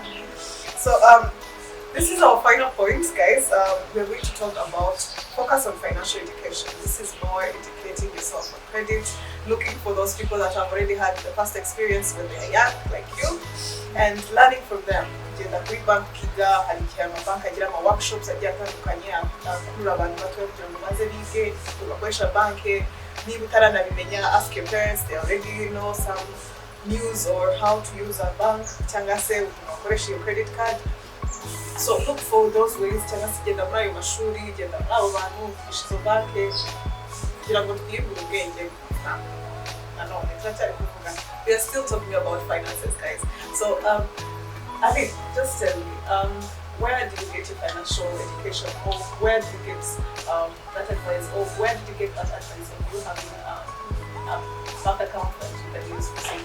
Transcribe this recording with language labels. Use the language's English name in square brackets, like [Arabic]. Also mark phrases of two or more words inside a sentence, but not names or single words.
[English] So this is our final point, guys. We're going to talk about focus on financial education. This is more educating yourself on credit, looking for those people that have already had the past experience when they are young, like you, and learning from them. [Kinyarwanda] Kugenda kuri bank kiga, hari igihe amabanki agira ama workshops agiye atandukanye akurura abantu bato kugira ngo baze bige bakoresha banki. Niba utaranabimenya, [English] ask your parents, they already know some news or how to use a bank [Kinyarwanda] cyangwa se ukoresha [English] your credit card. So look for those ways [Kinyarwanda] cyangwa se genda muri ayo mashuri genda muri abo bantu ishizo banke kugira ngo twiyungure ubwenge. Nanone turacyari kuvuga, [English] we are still talking about finances, guys. So Ali, just tell me, where did you get your financial education, or where did you get that advice, or where did you get that advice of you having a bank account that you can use for saving?